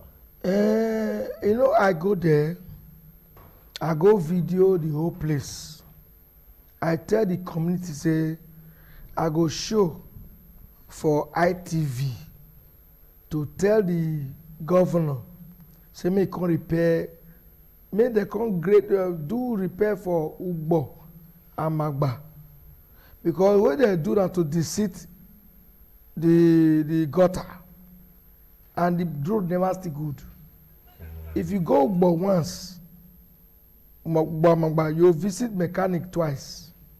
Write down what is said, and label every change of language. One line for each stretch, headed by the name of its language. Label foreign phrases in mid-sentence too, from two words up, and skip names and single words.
Nigerian Pidgin: You know, I go there, I go video the whole place. I tell the community say I go show for ITV to tell the governor say make come repair. Make they come do repair for Ugbo and Magba, because when they do that to deceit the gutter and the road never still good. If you go Ugbo once, Magba, you visit mechanic twice.